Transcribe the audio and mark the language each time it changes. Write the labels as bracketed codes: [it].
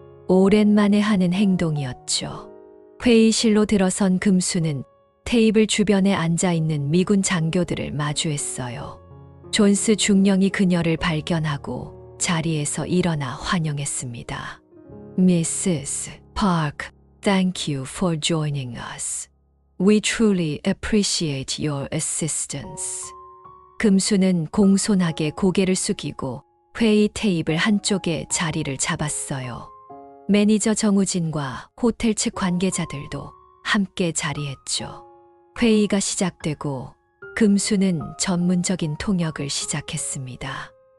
[ko] 오랜만에 하는 행동이었죠. 회의실로 들어선 금수는 테이블 주변에 앉아있는 미군 장교들을 마주했어요. 존스 중령이 그녀를 발견하고 자리에서 일어나 환영했습니다. [en] Mrs. Park, thank you for joining us. We truly appreciate your assistance. [ko] 금수는 공손하게 고개를 숙이고 회의 테이블 한쪽에 자리를 잡았어요. 매니저 정우진과 호텔 측 관계자들도 함께 자리했죠. 회의가 시작되고 금수는 전문적인 통역을 시작했습니다.